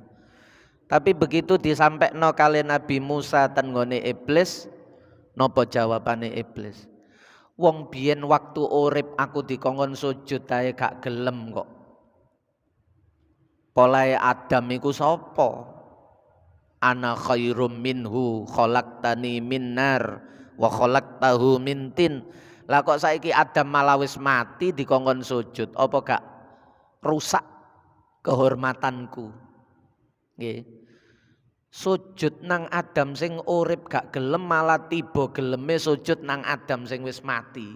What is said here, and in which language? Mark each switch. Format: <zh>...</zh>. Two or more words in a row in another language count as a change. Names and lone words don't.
<jv>Tapi begitu disampaikan kali Nabi Musa ten nggone iblis, nopo jawabane iblis? Wong biyen waktu urip aku dikongkon sujud ae gak gelem kok. Polahe Adam iku sapa?</jv> <ar>أنا خير منه خلقتني من نار وخلقته من طين.</ar> <jv>Lah kok saiki Adam malah wis mati dikongkon sujud, apa gak rusak kehormatanku? Nggih. Sujud nang Adam sing urip gak gelem malah tiba geleme sujud nang Adam sing wis mati.</jv>